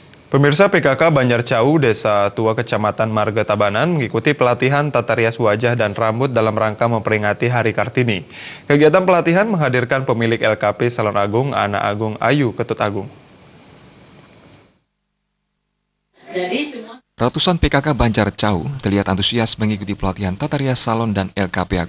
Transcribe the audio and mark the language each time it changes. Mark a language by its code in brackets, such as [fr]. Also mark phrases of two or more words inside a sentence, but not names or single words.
[id] Pemirsa PKK Banjar Cau, Desa Tua Kecamatan Marga Tabanan mengikuti pelatihan tata rias wajah dan rambut dalam rangka memperingati Hari Kartini. Kegiatan pelatihan menghadirkan pemilik LKP Salon Agung, Ana Agung Ayu Ketut Agung. Ratusan PKK Banjar Cau terlihat antusias mengikuti pelatihan tata rias salon dan LKP Agung.